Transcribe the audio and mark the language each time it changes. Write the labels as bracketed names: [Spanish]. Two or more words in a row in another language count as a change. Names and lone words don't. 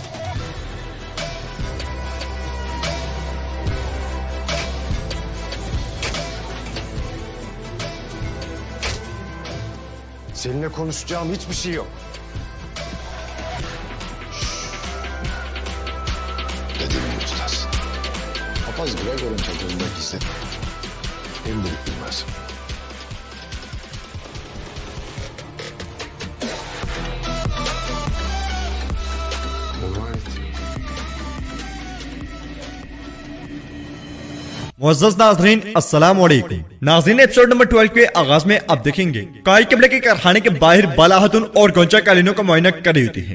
[Turkish] Seninle konuşacağım hiçbir şey yok. Dediğimi tutasın. Papaz Gregor'un çadırında gizledim. Şimdilik bilmez. [Hindi] मुअज़्ज़ज़ नाज़रीन [Arabic] السلام عليكم. [Hindi] नाज़रीन एपिसोड नंबर 12 के आगाज में आप देखेंगे काई कबीले के कारखाने के बाहर बाला खातून और गोंचा कालीनों का मुआयना कर रही होती है।